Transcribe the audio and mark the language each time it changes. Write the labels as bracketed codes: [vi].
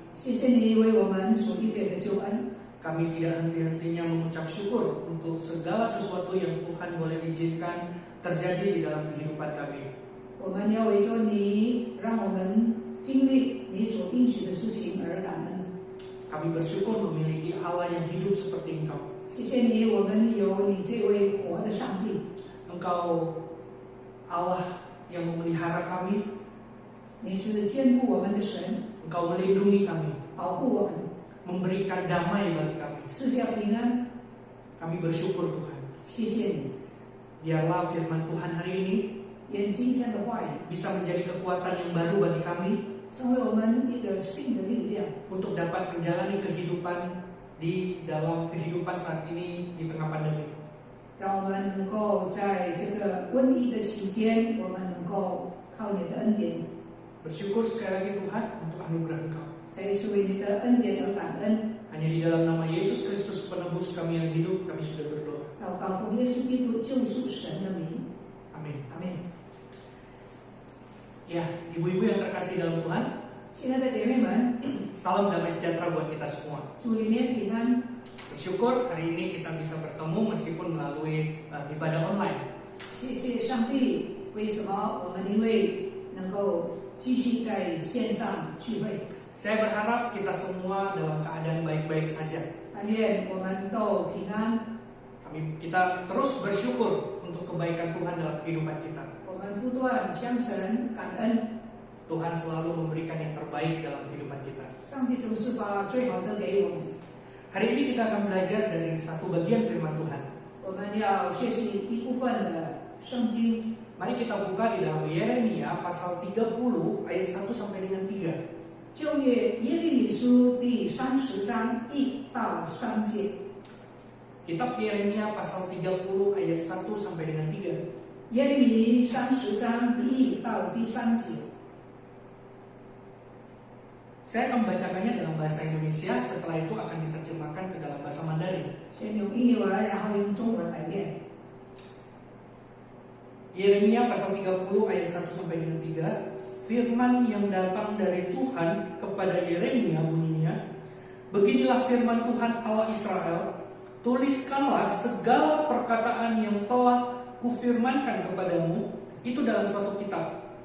[zh] 谢谢你为我们所预备的救恩。 [id] Kami tidak henti-hentinya mengucap syukur untuk segala sesuatu yang Tuhan boleh izinkan terjadi di dalam kehidupan kami. [zh] 我们要为着你，让我们经历你所应许的事情而感恩。 [id] Kami bersyukur memiliki Allah yang hidup seperti Engkau. [zh] 谢谢你，我们有你这位活的上帝。 [id] Engkau Allah yang memelihara kami. [zh] 你是眷顾我们的神， [id] Engkau melindungi kami, [zh] 保护我们， [id] memberikan damai bagi kami. [zh] 赐下平安。 [id] Kami bersyukur Tuhan. [zh] 谢谢你， [id] Biarlah firman Tuhan hari ini [zh] 愿今天的话语 [id] bisa menjadi kekuatan yang baru bagi kami [zh] 成为我们一个新的力量， [id] untuk dapat menjalani kehidupan di dalam kehidupan saat ini di tengah pandemi. [zh] 让我们能够在这个瘟疫的期间，我们能够靠你的恩典， [id] Bersyukur sekali lagi Tuhan untuk anugerah Engkau. [zh] 再一次为你的恩典而感恩。 [id] Hanya di dalam nama Yesus Kristus penebus kami yang hidup, kami sudah berdoa. [zh] 祷告奉耶稣基督救赎神的名， [id] Amin. [zh] 阿门。 [id] Ya, ibu-ibu yang terkasih dalam Tuhan, [zh] 亲爱的姐妹们， [id] salam damai sejahtera buat kita semua. [zh] 主里面平安。 [id] Bersyukur hari ini kita bisa bertemu meskipun melalui ibadah online. [zh] 谢谢上帝，为什么我们因为能够继续在线上聚会？ [id] Saya berharap kita semua dalam keadaan baik-baik saja. [zh] 但愿我们都平安， [id] Kita terus bersyukur untuk kebaikan Tuhan dalam kehidupan kita. [zh] 我们不断向神感恩。 [id] Tuhan selalu memberikan yang terbaik dalam kehidupan kita. [zh] 上帝总是把最好的给我们。 [id] Hari ini kita akan belajar dari satu bagian firman Tuhan. [zh] 我们要学习一部分的圣经。 [id] Mari kita buka di dalam Yeremia pasal 30 ayat 1 sampai dengan 3. [zh] 旧约耶利米书第30章1到3节。 [id] Kitab Yeremia pasal 30 ayat 1 sampai dengan 3. [zh] 耶利米30章第1到第3节。 [id] Saya akan membacakannya dalam bahasa Indonesia, setelah itu akan diterjemahkan ke dalam bahasa Mandarin. [zh] 先用印尼文，然后用中文来念。 [id] Yeremia pasal 30 ayat 1 sampai dengan 3. Firman yang datang dari Tuhan kepada Yeremia bunyinya, beginilah firman Tuhan Allah Israel, tuliskanlah segala perkataan yang telah kufirmankan kepadamu itu dalam suatu kitab.